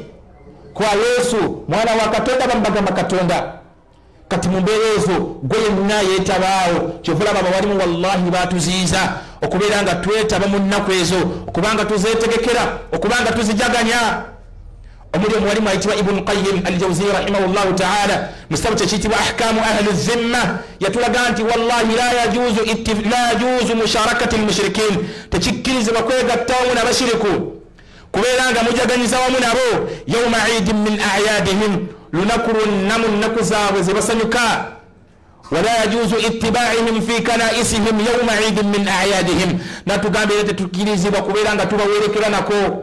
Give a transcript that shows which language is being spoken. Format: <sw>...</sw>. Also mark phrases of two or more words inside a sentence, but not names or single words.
<lg>Kwa Yesu mwana wa Katonda, bambagamba Katonda. Kati mu mbeera ezo gwe yenna yeetabaawo, kyovulaba abawalimu wallahi batuziiza okubeera nga twetaba mu nnaku ezo, okubanga tuzeetegekera, okubanga tuzijaganya. Omuli omuwalimu ayitibwa Ibn Qayyim al-Jawziyya</lg> <ar>رحمه الله تعالى</ar> <lg>mu kitabo kye kiyitibwa</lg> <ar>أحكام أهل الذمة</ar> <lg>yatulaga nti</lg> <ar>والله لا يجوز مشاركة المشركين,</ar> <lg>tekikkirizibwa kwegattawamu n'abashiriku kubeera nga mujaganyiza wamu nabo</lg> <ar>يوم عيد من أعيادهم,</ar> <lg>lunaku lwonna mu nnaku zaabwe ze basanyuka.</lg> <ar>ولا يجوز اتباعهم في كنائسهم يوم عيد من أعيادهم,</ar> <lg>natugambe era tetukkirizibwa kubeera nga tubawerekera nako.</lg>